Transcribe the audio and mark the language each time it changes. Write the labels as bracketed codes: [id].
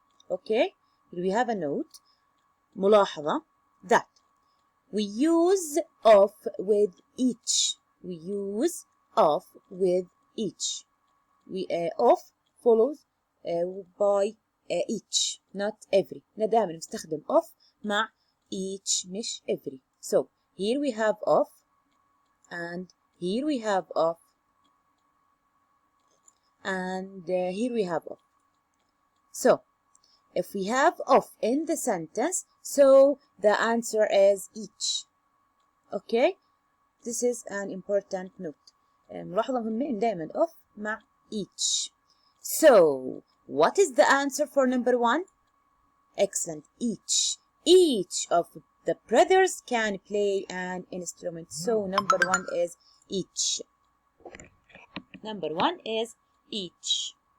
[en] Okay, here we have a note. ملاحظة that we use of with each. We use of with each. We of follows by each, not every. [ar] دائما نستخدم of مع each مش every. [en] So here we have of and here we have of and here we have of. So if we have of in the sentence, so the answer is each. Okay, this is an important note. [ar] ملاحظة مهمة إن دائما of مع each. [en] So what is the answer for number 1? Excellent, each. Each of the brothers can play an instrument. So number 1 is each. Number 1 is each.